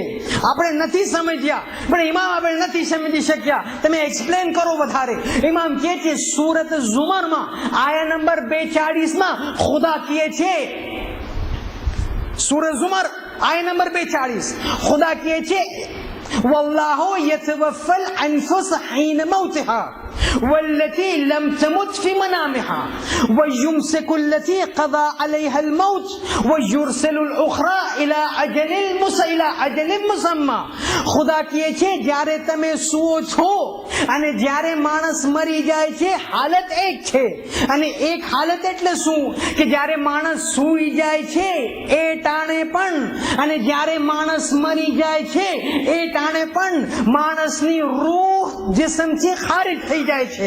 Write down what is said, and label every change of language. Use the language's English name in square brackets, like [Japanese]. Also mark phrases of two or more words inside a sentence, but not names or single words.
[Gujarati] આપણે નથી સમજ્યા, પણ ઇમામ આપણે નથી સમજી શક્યા. તમે એક્સપ્લેન કરો વધારે. ઇમામ કહે છે સૂરત ઝુમરમાં આયા નંબર 42 માં ખુદા કહે છે, સૂરત ઝુમર આયા નંબર 42, ખુદા કહે છે [Arabic] والله يتوفى الأنفس حين موتها والتي لم تمت في منامها ويمسك التي قضى عليها الموت ويرسل الأخرى إلى أجل مسمى. [Gujarati] ખુદા કહે છે જ્યારે તમે સુવો છો અને જ્યારે માણસ મરી જાય છે, હાલત એક છે. અને એક હાલત એટલે શું? કે જ્યારે માણસ સૂઈ જાય છે એ ટાણે પણ, અને જ્યારે માણસ મરી જાય છે એ ટાણે પણ માણસની રૂહ જિસ્મથી ખારિજ થઈ જાય છે.